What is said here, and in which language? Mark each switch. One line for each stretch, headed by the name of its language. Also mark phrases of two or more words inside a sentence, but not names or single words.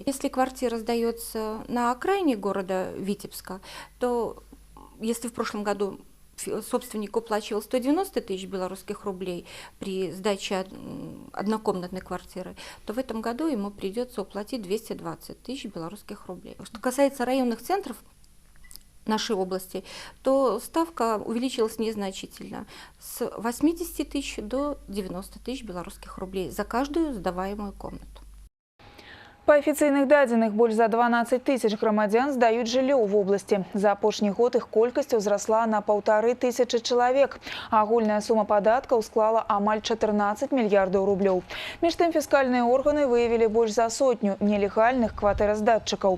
Russian: Если квартира сдается на окраине города Витебска, то если в прошлом году собственник уплачивал 190 тысяч белорусских рублей при сдаче однокомнатной квартиры, то в этом году ему придется уплатить 220 тысяч белорусских рублей. Что касается районных центров нашей области, то ставка увеличилась незначительно с 80 тысяч до 90 тысяч белорусских рублей за каждую сдаваемую комнату.
Belarusian: Па афіцыйных дадзеных больш за 12 тысяч грамадзян здаюць жыллё ў вобласці. За апошні год іх колькасць узрасла на 1500 чалавек. Агульная сума падаткаў склала амаль 14 мільярдаў рублёў. Між тым фіскальныя органы выявілі больш за 100 нелегальных кватэраздатчыкаў.